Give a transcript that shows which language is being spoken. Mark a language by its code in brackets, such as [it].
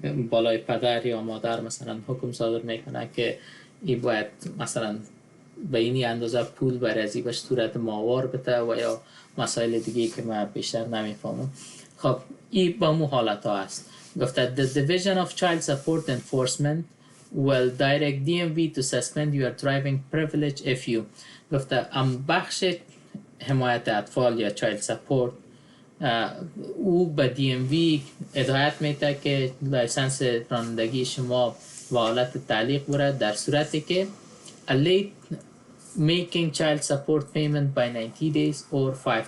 [fa] بالای پدر یا مادر مثلا حکم صادر میکنه که این باید مثلا به اینی اندازه پول برازی به صورت ماهوار بده و یا مسائل دیگه که من بیشتر نمیفهمم. خب این با مو حالت ها است. [en] گفته The Division of Child Support Enforcement will direct DMV to suspend your driving privilege if you. [fa] گفته بخش حمایت اطفال یا [en] child support [fa] او به DMV هدایت میده که لایسنس رانندگی شما به حالت تعلیق بره در صورتی که [en] a late making child support payment by 90 days or $5,000.